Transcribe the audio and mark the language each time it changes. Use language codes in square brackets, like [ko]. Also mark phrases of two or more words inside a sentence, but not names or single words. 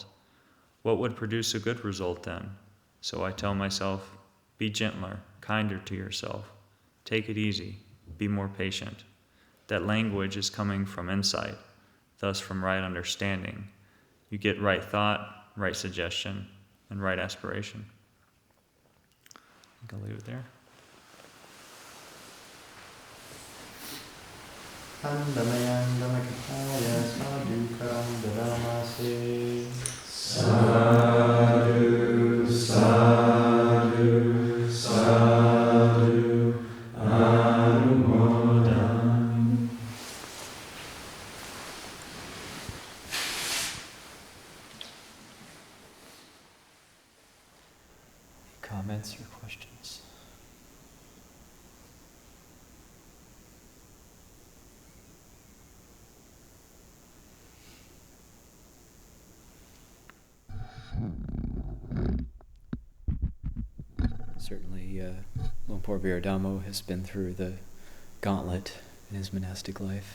[en] What would produce a good result then? So I tell myself, be gentler, kinder to yourself. Take it easy. Be more patient. That language is coming from insight, thus from right understanding. You get right thought, right suggestion, and right aspiration. I think I'll leave it there. [pi] Andamayang Dhammacakaya Sadhukaram Dadamase. Sadhu, sadhu, sadhu, anumodam. [en] Comments or questions? Certainly, Lumpur Viradhammo has been through the gauntlet in his monastic life.